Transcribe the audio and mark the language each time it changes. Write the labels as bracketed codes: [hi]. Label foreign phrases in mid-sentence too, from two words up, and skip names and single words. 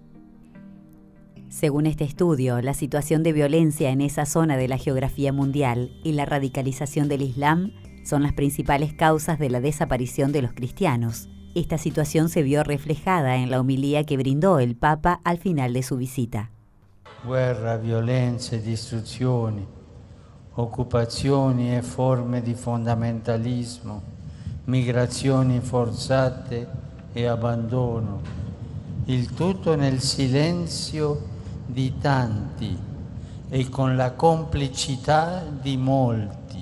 [es] Según este estudio, la situación de violencia en esa zona de la geografía mundial y la radicalización del Islam son las principales causas de la desaparición de los cristianos. Esta situación se vio reflejada en la homilía que brindó el Papa al final de su visita. [it] Guerra, violenze, distruzioni, occupazioni e forme di fondamentalismo, migrazioni forzate e abbandono, il tutto nel silenzio di tanti e con la complicità di molti.